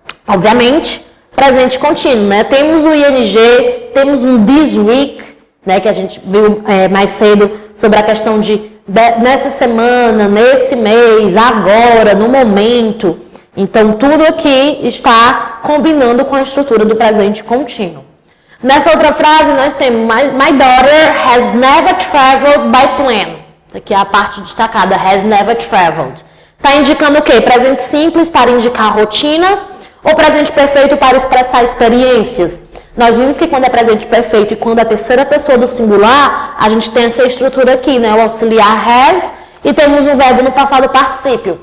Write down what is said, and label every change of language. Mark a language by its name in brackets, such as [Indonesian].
[Portuguese] Obviamente, presente contínuo, né? Temos o ing, temos um this week, né, que a gente viu mais cedo sobre a questão de nessa semana, nesse mês, agora, no momento. Então, tudo aqui está combinando com a estrutura do presente contínuo. Nessa outra frase, nós temos [English] My daughter has never traveled by plane. [Portuguese] Aqui é a parte destacada, has never traveled. Está indicando o quê? Presente simples para indicar rotinas ou presente perfeito para expressar experiências? Nós vimos que quando é presente perfeito e quando é a terceira pessoa do singular, a gente tem essa estrutura aqui, né? O auxiliar has e temos um verbo no passado particípio.